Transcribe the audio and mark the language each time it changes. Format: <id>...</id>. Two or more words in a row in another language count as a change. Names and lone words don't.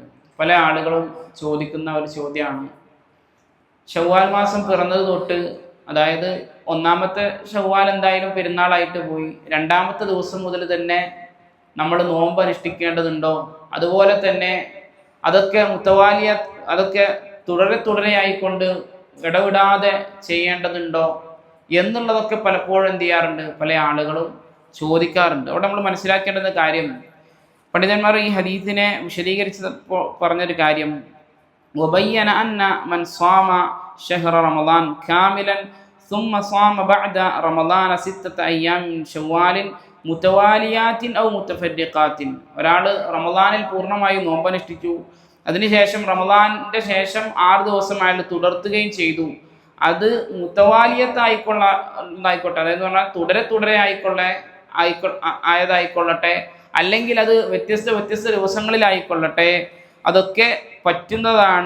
<ml>പല ആളുകളും ചോദിക്കുന്ന ഒരു ചോദ്യമാണ്, ഷവ്വാൽ മാസം പിറന്നത് തൊട്ട്, അതായത് ഒന്നാമത്തെ ഷവ്വാൽ എന്തായാലും പെരുന്നാളായിട്ട് പോയി, 2ാമത്തെ ദിവസം മുതൽ തന്നെ നമ്മൾ നോമ്പ് അനുഷ്ഠിക്കേണ്ടതുണ്ടോ, അതുപോലെ തന്നെ അതൊക്കെ അതൊക്കെ തുടരെയായിക്കൊണ്ട് ഇടവിടാതെ ചെയ്യേണ്ടതുണ്ടോ എന്നുള്ളതൊക്കെ പലപ്പോഴും എന്ത് ചെയ്യാറുണ്ട്, പല ആളുകളും ചോദിക്കാറുണ്ട്. അവിടെ നമ്മൾ മനസ്സിലാക്കേണ്ടുന്ന കാര്യം, പണ്ഡിതന്മാർ ഈ ഹദീസിനെ വിശദീകരിച്ച് പറഞ്ഞൊരു കാര്യം,</ml> <ar>وبين أن من صام شهر رمضان كاملا ثم صام بعد رمضان 6 أيام من شوال متواليات أو متفرقات,</ar> <ml>ഒരാൾ റമളാനിൽ പൂർണ്ണമായും നോമ്പനുഷ്ഠിച്ചു, അതിനുശേഷം റമളാനിന്റെ ശേഷം 6 ദിവസം അയാൾ തുടർത്തുകയും ചെയ്തു. അത് മുത്തവാലിയത്തായിക്കോട്ടെ, അതായത് പറഞ്ഞാൽ തുടരെ ആയതായിക്കൊള്ളട്ടെ, അല്ലെങ്കിൽ അത് വ്യത്യസ്ത ദിവസങ്ങളിലായിക്കൊള്ളട്ടെ, അതൊക്കെ പറ്റുന്നതാണ്.</ml>